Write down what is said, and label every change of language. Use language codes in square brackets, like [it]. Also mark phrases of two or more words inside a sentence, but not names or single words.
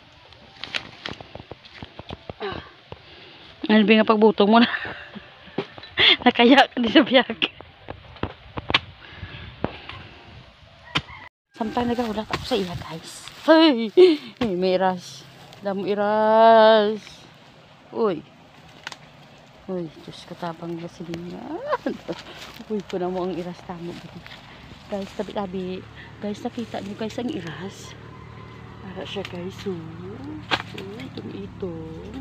[hil] Albi nga pagbutong mo na. Nakaya ka din sa biyag. Samtang nagahulat ako sa iya guys. Hey! May iras. Damo iras. Uy. Uy, Diyos ko tabang na sila. Uy, ko na mo ang iras tamo. Guys, tabi-tabi. Guys, nakita niyo guys ang iras. Para siya guys. Uy, itong-itong.